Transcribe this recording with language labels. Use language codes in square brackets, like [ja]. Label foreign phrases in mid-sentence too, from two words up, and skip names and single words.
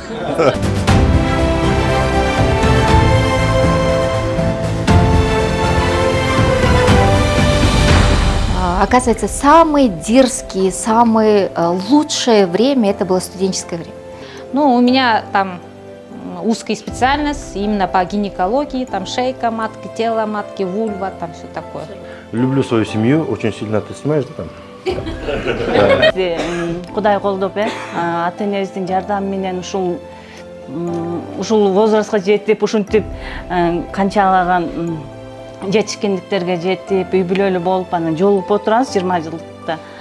[ru] Оказывается, самые дерзкие, самое лучшее время это было студенческое время. Ну, у меня там узкая специальность именно по гинекологии, там шейка матки, тело матки, вульва, там все такое. Люблю свою семью, очень сильно ты снимаешь, да, там? [ky] Кудай колдоп, ата энебиздин жардамы менен ушул возрастка жетип, ушинтип канчалаган жетишкендиктерге жетип, үй бүлөлүү болуп, анан жолугуп отурабыз 20 жылдыкта.